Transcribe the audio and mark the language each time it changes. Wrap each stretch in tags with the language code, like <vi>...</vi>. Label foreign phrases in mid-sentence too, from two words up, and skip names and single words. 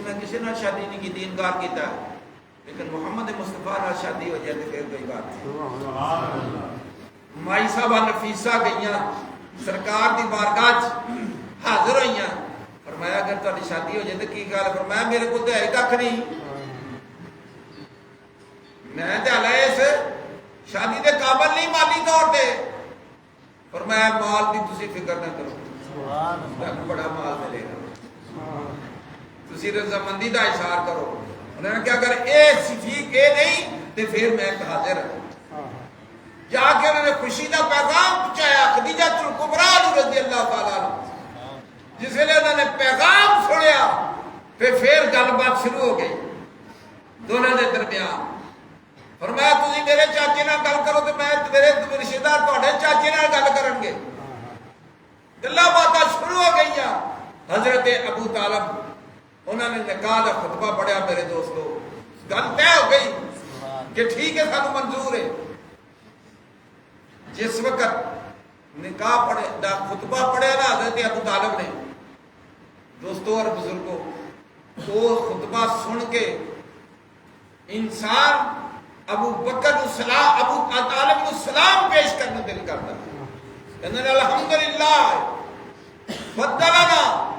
<pa>کسی نال شادی نہیں کی انکار کیتا ہے،</pa> <ur>لیکن محمد مصطفیٰ نال شادی ہو جائے تو پھر کوئی بات نہیں۔</ur> <pa>مائی صاحبہ نفیسہ گئیاں سرکار دی بارگاہ حاضر ہوئیاں، فرمایا اگر تہاڈی شادی ہو جائے تو کی گل؟ فرمایا میرے کو تو ہے کھ نہیں، میں تے ہلے اس شادی دے قابل نہیں مالی طور تے۔ فرمایا مال دی تسی فکر نہ کرو، تانوں بڑا مال ملے گا، تسی رضامندی دا اشار کرو۔</pa> <ur>انہوں نے کہا اگر اے صفیق اے نہیں تو پھر میں حاضر ہوں۔ جا کے انہوں نے خوشی کا پیغام پہنچایا خدیجہ الکبریٰ رضی اللہ تعالیٰ عنہ۔</ur> <pa>جس ویلے انہوں نے پیغام سنیا پھر گل بات شروع ہو گئی</pa> <ur>دونوں کے درمیان۔</ur> <pa>فرمایا تسی میرے چاچے نال گل کرو تو میں میرے رشتے دار تہاڈے چاچے نال گل کرن گے۔ گلاں باتاں شروع ہو گئیاں۔</pa> <ur>حضرت ابو طالب انہوں نے نکاح کا خطبہ پڑھیا۔</ur> <pa>میرے دوستو گل طے ہو گئی کہ ٹھیک ہے سانو منظور ہے۔</pa> <ur>جس وقت نکاح پڑھے دا خطبہ پڑھیا نا حضرت ابو طالب نے، دوستو اور بزرگوں، وہ خطبہ سن کے انسان ابو بکر السلام ابو طالب کو سلام پیش کرنے دل کرتا ہے، کہنے الحمدللہ بدلنا،</ur>